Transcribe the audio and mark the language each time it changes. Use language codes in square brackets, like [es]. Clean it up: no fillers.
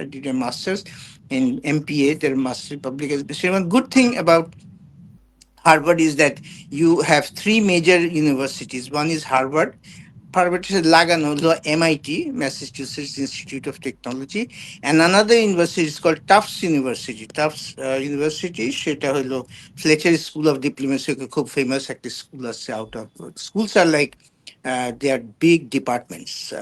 [en] I did a master's in MPA, their master in public administration. One good thing about Harvard is that you have 3 major universities. One is Harvard. Harvard is [bn] লাগানো হলো [en] MIT, Massachusetts Institute of Technology, and another university is called Tufts University. [bn] Tufts University সেটা হলো Fletcher School of Diplomacy, খুব famous একটা school আছে। [en] Out of schools are like they are big departments.